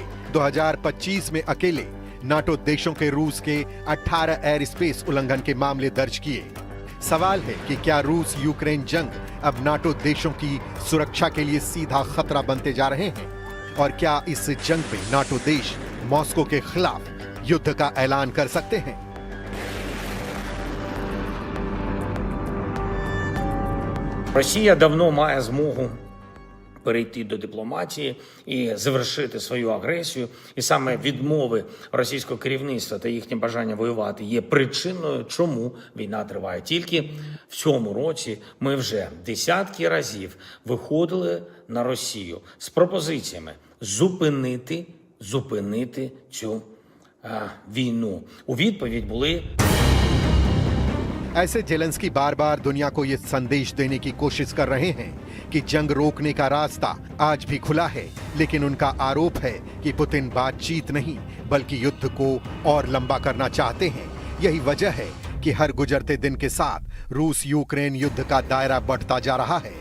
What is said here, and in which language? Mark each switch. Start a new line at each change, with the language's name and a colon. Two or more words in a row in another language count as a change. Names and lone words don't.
Hindi: 2025 में अकेले नाटो देशों के रूस के 18
English: air space
Hindi: उल्लंघन के मामले दर्ज किए। सवाल है कि क्या रूस यूक्रेन जंग अब नाटो देशों की सुरक्षा के लिए सीधा खतरा बनते जा रहे हैं? और क्या इस जंग में नाटो देश मॉस्को के खिलाफ युद्ध का ऐलान कर सकते हैं?
Ukrainian: Росія давно має змогу перейти до дипломатії і завершити свою агресію. І саме відмови російського керівництва та їхнє бажання воювати є причиною, чому війна триває. Тільки в цьому році ми вже десятки разів виходили на Росію з пропозиціями зупинити цю війну. У відповідь були
Hindi: ऐसे जेलेंस्की बार बार दुनिया को यह संदेश देने की कोशिश कर रहे हैं कि जंग रोकने का रास्ता आज भी खुला है, लेकिन उनका आरोप है कि पुतिन बातचीत नहीं बल्कि युद्ध को और लंबा करना चाहते हैं। यही वजह है कि हर गुजरते दिन के साथ रूस यूक्रेन युद्ध का दायरा बढ़ता जा रहा है।